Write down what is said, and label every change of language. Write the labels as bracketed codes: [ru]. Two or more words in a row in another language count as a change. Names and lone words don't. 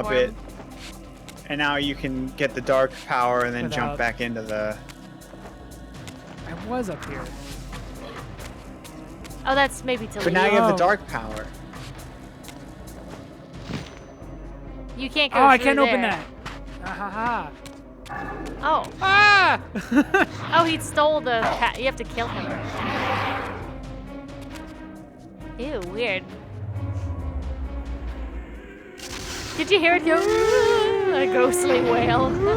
[en] up it, and now you can get the dark power and then Without- jump back into the. I was up here. Oh, that's maybe to But leave. now you have the Oh. dark power. You can't go Oh, I through can't open there. that. Ah, ha, ha. Oh. Ah! Oh, he stole the cat. You have to kill him. Ew, weird. Did you hear it go? A ghostly wail.